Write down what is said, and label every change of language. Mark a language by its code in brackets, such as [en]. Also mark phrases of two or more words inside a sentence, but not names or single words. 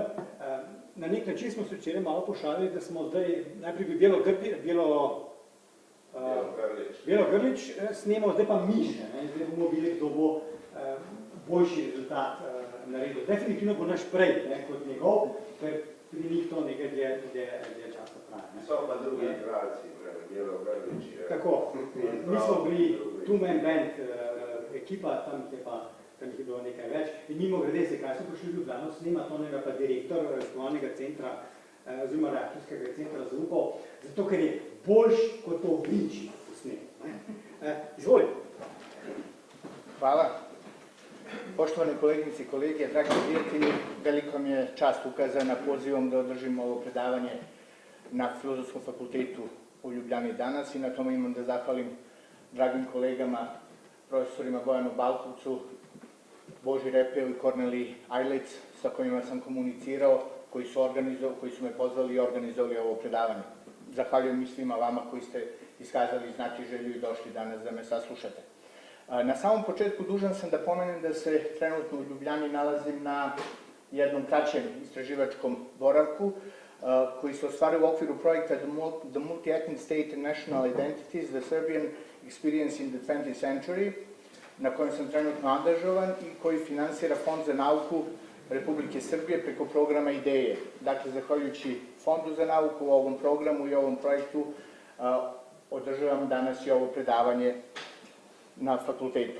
[sl] Na nek način smo se včeraj malo pošalili, da smo zdaj najprej bi Belo Grlič snemamo, zdaj pa Miš. Zdaj bomo videli, kdo bo boljši rezultat naredil. Definitivno bo naš prej kot njegov, ker pri njih to nekaj dlje časa traja. So pa drugi igralci, Belo Grlič. Tako, mi smo bili [en] two-man band [sl] ekipa, tam jih je bilo nekaj več. In mimo grede se, kaj so prišli v Ljubljano snemati, onega pa direktor raziskovalnega centra, oziroma reaktorskega centra zaupal, zato ker je boljš kot to v Vinči posnet. Izvoli. Hvala. [sr] Poštovane kolegnice i kolege, dragi prijatelji, veliko mi je čast ukazana pozivom da održim ovo predavanje na Filozofskom fakultetu u Ljubljani danas i na tome imam da zahvalim dragim kolegama, profesorima Bojanu Balkovcu, Boži Repeu i Korneliji Ajlec, sa kojima sam komunicirao, koji su me pozvali i organizovali ovo predavanje. Zahvaljujem i svima vama koji ste iskazali znati želju i došli danas da me saslušate. Na samom početku dužan sam da pomenem da se trenutno u Ljubljani nalazim na jednom kraćem istraživačkom boravku koji se ostvaruje u okviru projekta The Multi-Ethnic State and National Identities, The Serbian Experience in the 20th Century, na kojem sam trenutno angažovan i koji finansira Fond za nauku Republike Srbije preko programa IDEje. Dakle, zahvaljujući Fondu za nauku u ovom programu i ovom projektu održavam danas i ovo predavanje na fakultetu.